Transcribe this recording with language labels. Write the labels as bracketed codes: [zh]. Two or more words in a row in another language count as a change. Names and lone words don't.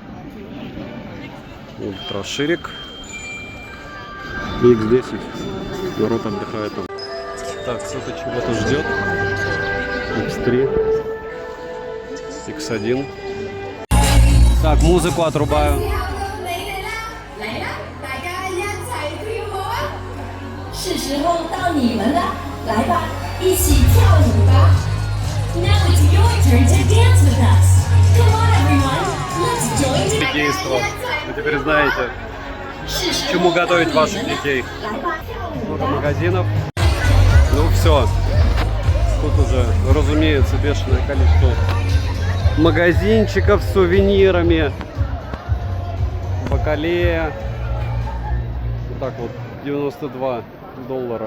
[ru] Ультраширик. X10. Народ отдыхает там. Так, кто-то чего-то ждет. X3. X1. Так, музыку отрубаю. [zh] 是时候到你们了，来吧，一起跳舞吧。 [en] Now it's your turn to dance with us. Come on, everyone, let's join together. [ru] Действо. Вы теперь знаете, чему готовить ваших детей. Много магазинов. Ну все. Тут уже, разумеется, бешеное количество магазинчиков с сувенирами. Бакалея. Вот так вот, 92 доллара.